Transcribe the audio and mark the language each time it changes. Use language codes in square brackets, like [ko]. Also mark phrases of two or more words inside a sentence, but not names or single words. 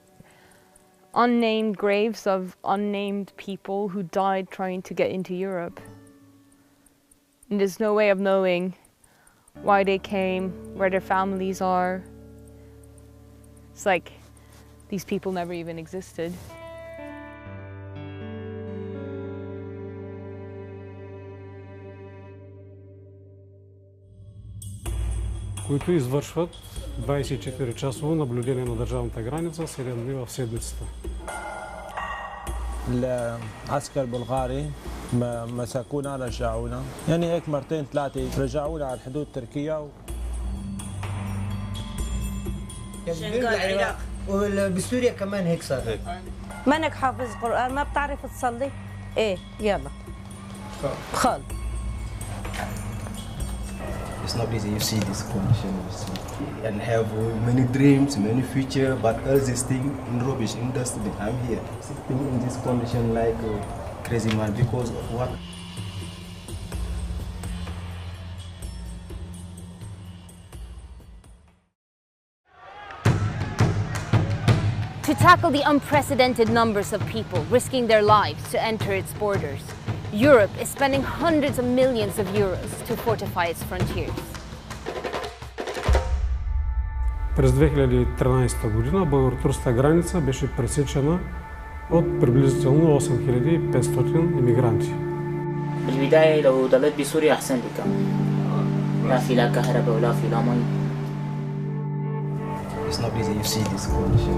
[en] Unnamed graves of unnamed people who died trying to get into Europe. And there's no way of knowing why they came, where their families are. It's like these people never even existed. [bg] които извършват 24-часово наблюдение на държавната граница 7 дни в седмицата. [ar] العسكر البلغاري مسكونا رجعونا يعني هيك مرتين ثلاثة رجعونا على الحدود التركية العراق وبسوريا كمان هيك صار هيك منك حافظ قرآن ما بتعرف تصلي؟ ايه يلا خال [en] It's not easy, you see this condition, and have many dreams, many future, but all this thing in rubbish, in dustbin. I'm here, sitting in this condition like a crazy man because of what? To tackle the unprecedented numbers of people risking their lives to enter its borders, Europe is spending hundreds of millions of euros to fortify its frontiers. [bg] През 2013 година българо-турската граница беше пресечена от приблизително 8500 иммигранти. [ar] بالبداية لو ضليت بسوريا أحسن لي كان. لا في لا كهرباء ولا في لا مي. [en] It's not easy, you see this condition.